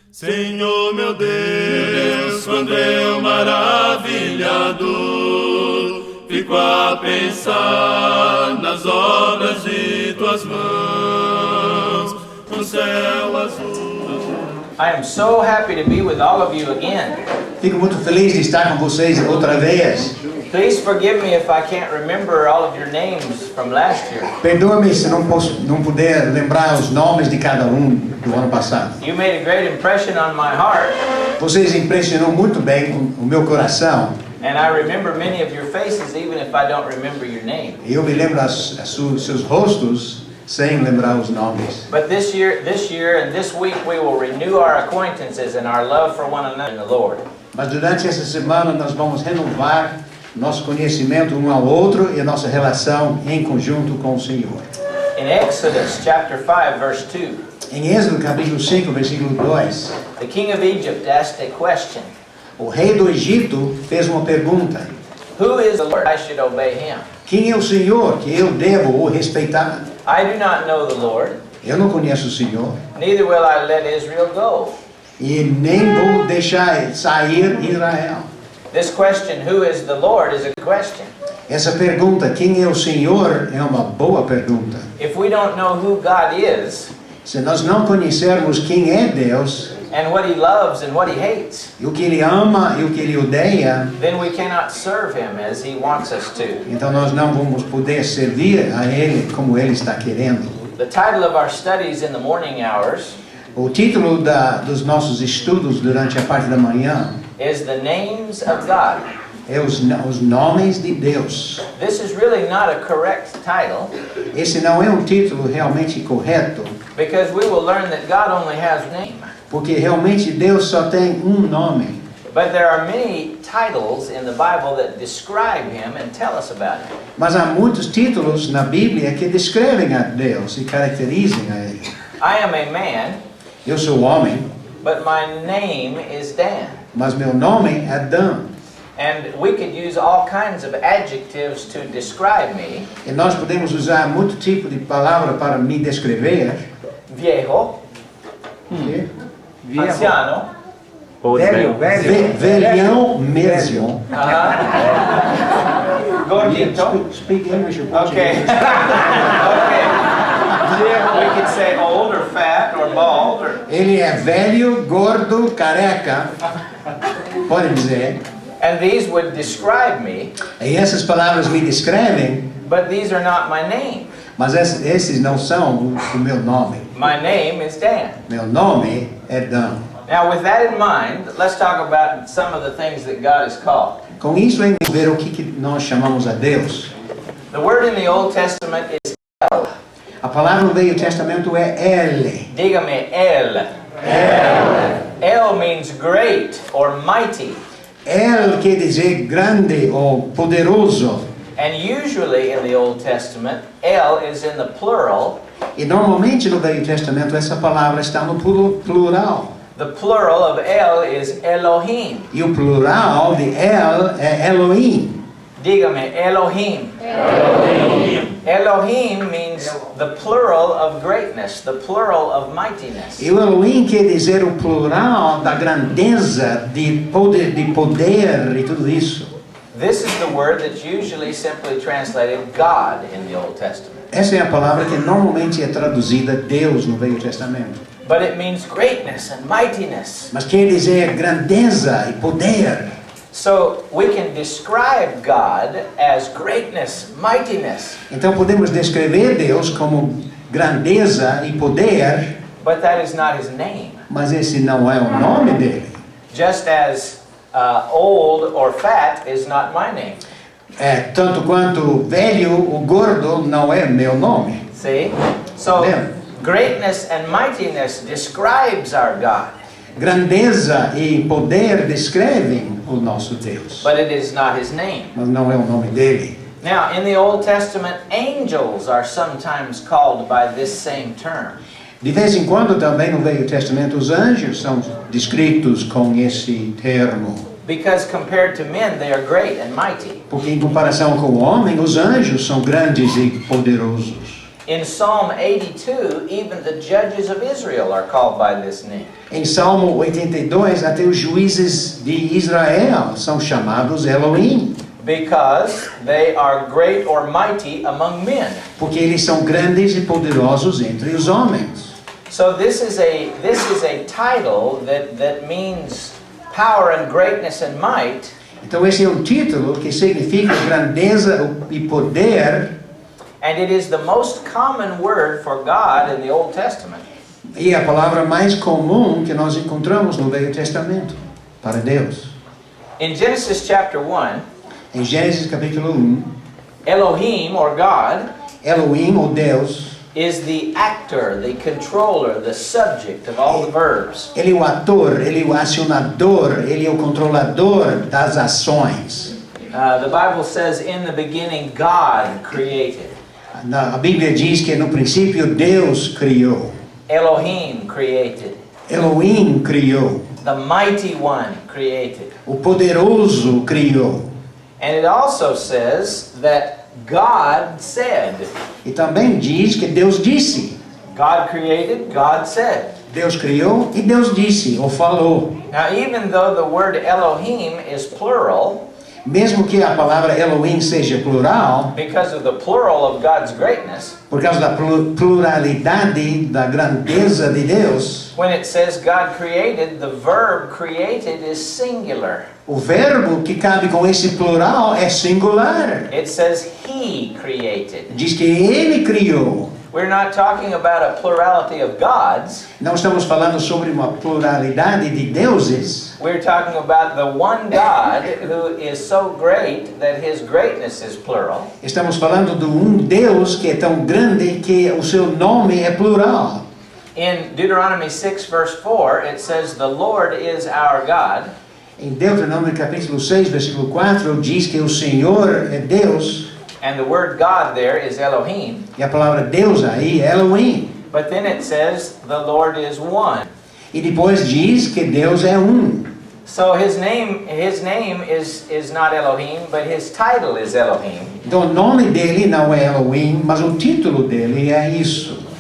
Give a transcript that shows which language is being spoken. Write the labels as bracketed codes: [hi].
[pt] Senhor meu Deus, quando eu maravilhado fico a pensar nas obras de tuas mãos, no céu azul. [en] I am so happy to be with all of you again. [pt] Fico muito feliz de estar com vocês outra vez. [en] Please forgive me if I can't remember all of your names from last year. [pt] Perdoa-me se não puder lembrar os nomes de cada do ano passado. [en] You made a great impression on my heart. [pt] Vocês impressionou muito bem o meu coração. [en] And I remember many of your faces even if I don't remember your name. [pt] E eu me lembro seus rostos sem lembrar os nomes. [en] But this year and this week we will renew our acquaintances and our love for one another in the Lord. [pt] Mas durante essa semana nós vamos renovar nosso conhecimento um ao outro e a nossa relação em conjunto com o Senhor. [en] In Exodus chapter 5 verse 2. [pt] Em Êxodo capítulo 5, versículo 2. [en] The king of Egypt asked a question. [pt] O rei do Egito fez uma pergunta. [en] Who is the Lord I should obey him? [pt] Quem é o Senhor que eu devo o respeitar? [en] I do not know the Lord. [pt] Eu não conheço o Senhor. [en] Neither will I let Israel go. [pt] E nem vou deixar sair Israel. [en] This question, who is the Lord, is a question. [pt] Essa pergunta, quem é o Senhor, é uma boa pergunta. [en] If we don't know who God is, [pt] Se nós não conhecermos quem é Deus, [en] and what He loves and what He hates, [pt] e o que Ele ama e o que Ele odeia, [en] then we cannot serve Him as He wants us to. [pt] então nós não vamos poder servir a Ele como Ele está querendo. [en] The title of our studies in the morning hours [pt] O título dos nossos estudos durante a parte da manhã [en] is The Names of God. [pt] é os nomes de Deus. [en] This is really not a correct title, [pt] Esse não é um título realmente correto, [en] because we will learn that God only has name. [pt] porque realmente Deus só tem um nome. [en] But there are many titles in the Bible that describe Him and tell us about Him. [pt] Mas há muitos títulos na Bíblia que descrevem a Deus e caracterizam a Ele. [en] I am a man, [pt] Eu sou homem, [en] but my name is Dan. [pt] mas meu nome é Dan. [en] And we could use all kinds of adjectives to describe me. [pt] E nós podemos usar muito tipo de palavra para me descrever. [es] Viejo, anciano, [pt] Velhão mesmo. [es] gordito. [en] Speak English or Okay. Okay. We could say old or fat or bald or... [pt] Ele é velho, gordo, careca. Pode dizer. [en] And these would describe me, [pt] E essas palavras me descrevem, [en] but these are not my name. [pt] mas esses não são o meu nome. [en] My name is Dan. [pt] Meu nome é Dan. [en] Now with that in mind, let's talk about some of the things that God is called. [pt] Com isso, em ver o que nós chamamos a Deus. [en] The word in the Old Testament is El. [pt] A palavra no Velho Testamento é Ele. [es] Dígame El. [en] El means great or mighty. [pt] El quer dizer grande ou poderoso. [en] And usually in the Old Testament, El is in the plural. [pt] E normalmente no Velho Testamento essa palavra está no plural. [en] The plural of El is Elohim. [pt] E o plural de El é Elohim. [es] Dígame, Elohim. [en] Elohim means the plural of greatness, the plural of mightiness. [pt] E o Elohim quer dizer o plural da grandeza, de poder e tudo isso. [en] This is the word that's usually simply translated God in the Old Testament. [pt] Essa é a palavra que normalmente é traduzida Deus no Velho Testamento. [en] But it means greatness and mightiness. [pt] Mas quer dizer grandeza e poder. [en] So we can describe God as greatness, mightiness. [pt] Então podemos descrever Deus como grandeza e poder, [en] But that is not His name. [pt] mas esse não é o nome dele. [en] Just as old or fat is not my name. [pt] Tanto quanto velho ou gordo não é meu nome. [en] See? So Amen. greatness and mightiness describes our God. [pt] Grandeza e poder descrevem o nosso Deus, [en] But it is not His name. [pt] mas não é o nome dele. [en] Now, in the Old Testament, angels are sometimes called by this same term. [pt] De vez em quando também no Velho Testamento os anjos são descritos com esse termo. [en] Because compared to men, they are great and mighty. [pt] Porque em comparação com o homem, os anjos são grandes e poderosos. [en] In Psalm 82, even the judges of Israel are called by this name. [pt] Em Salmo 82, até os juízes de Israel são chamados Elohim, [en] Because they are great or mighty among men. [pt] porque eles são grandes e poderosos entre os homens. [en] So this is a title that means power and greatness and might, [pt] Então esse é um título que significa grandeza e poder, [en] and it is the most common word for God in the Old Testament. [pt] e é a palavra mais comum que nós encontramos no Velho Testamento para Deus. [en] In Genesis chapter 1, [pt] Em Gênesis capítulo 1, [en] Elohim or God [pt] Elohim, ou Deus, [en] is the actor, the controller, the subject of all the verbs. [pt] ele é o ator, ele é o acionador, ele é o controlador das ações. [en] The Bible says, in the beginning, God created. [pt] A Bíblia diz que no princípio Deus criou. [en] Elohim created. [pt] Elohim criou. [en] The mighty one created. [pt] O poderoso criou. [en] And it also says that God said. [pt] E também diz que Deus disse. [en] God created, God said. [pt] Deus criou e Deus disse, ou falou. [en] Now, even though the word Elohim is plural, [pt] Mesmo que a palavra Elohim seja plural, [en] because of the plural of God's greatness, [pt] por causa da pluralidade da grandeza de Deus, [en] when it says God created, the verb created is singular. [pt] o verbo que cabe com esse plural é singular. [en] It says He created. [pt] Diz que Ele criou. [en] We're not talking about a plurality of gods. [pt] Não estamos falando sobre uma pluralidade de deuses. [en] We're talking about the one God who is so great that His greatness is plural. [pt] Estamos falando de Deus que é tão grande que o seu nome é plural. [en] In Deuteronomy 6 verse 4, it says, "The Lord is our God." [pt] Em Deuteronômio capítulo 6, versículo 4, diz que o Senhor é Deus. [en] And the word God there is Elohim. [pt] E a palavra Deus aí é Elohim. [en] But then it says, "The Lord is one." [pt] E depois diz que Deus é um. [en] So his name is not Elohim, but his title is Elohim. [pt] Então o nome dele não é Elohim, mas o título dele é isso.